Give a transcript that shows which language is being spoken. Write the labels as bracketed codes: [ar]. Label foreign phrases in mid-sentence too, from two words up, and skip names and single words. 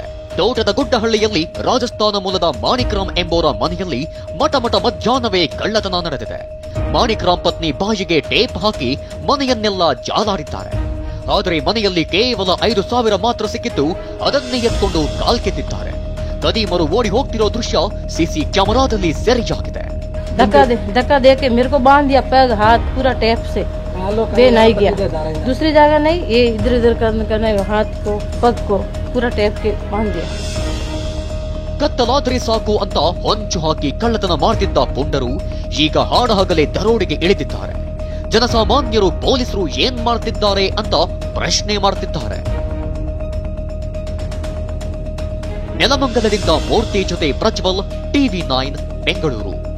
[kn] ತೋಟದ ಗುಡ್ಡಹಳ್ಳಿಯಲ್ಲಿ ರಾಜಸ್ಥಾನ ಮೂಲದ ಮಾಣಿಕ್ರಾಮ್ ಎಂಬೋರ ಮನೆಯಲ್ಲಿ ಮಠ ಮಧ್ಯಾಹ್ನವೇ ಕಳ್ಳತನ ನಡೆದಿದೆ. ಮಾಣಿಕ್ರಾಮ್ ಪತ್ನಿ ಬಾಯಿಗೆ ಟೇಪ್ ಹಾಕಿ ಮನೆಯನ್ನೆಲ್ಲ ಜಾಲಾಡಿದ್ದಾರೆ. ಆದರೆ ಮನೆಯಲ್ಲಿ ಕೇವಲ 5,000 ಮಾತ್ರ ಸಿಕ್ಕಿದ್ದು ಅದನ್ನೇ ಎತ್ಕೊಂಡು ಕಾಲ್ಕೆತ್ತಿದ್ದಾರೆ. ಖದೀಮರು ಓಡಿ ಹೋಗ್ತಿರೋ ದೃಶ್ಯ ಸಿಸಿ ಕ್ಯಾಮೆರಾದಲ್ಲಿ ಸೆರೆಯಾಗಿದೆ. [hi] धक्का दे के मेरे को बांध दिया, पैर हाथ पूरा टेप से बे नहीं गया, दूसरी जगह नहीं, ये इधर उधर करना, हाथ को पग को पूरा टेप के बांध दिया. [kn] ಕತ್ತಲಾದ್ರೆ ಸಾಕು ಅಂತ ಹೊಂಚು ಹಾಕಿ ಕಳ್ಳತನ ಮಾಡ್ತಿದ್ದ ಪುಂಡರು ಈಗ ಹಾಡಹಗಲೇ ದರೋಡೆಗೆ ಇಳಿದಿದ್ದಾರೆ. ಜನಸಾಮಾನ್ಯರು ಪೊಲೀಸರು ಏನ್ ಮಾಡ್ತಿದ್ದಾರೆ ಅಂತ ಪ್ರಶ್ನೆ ಮಾಡ್ತಿದ್ದಾರೆ. ನೆಲಮಂಗಲದಿಂದ ಮೂರ್ತಿ ಜೊತೆ ಪ್ರಜ್ವಲ್, ಟಿವಿ9 ಬೆಂಗಳೂರು.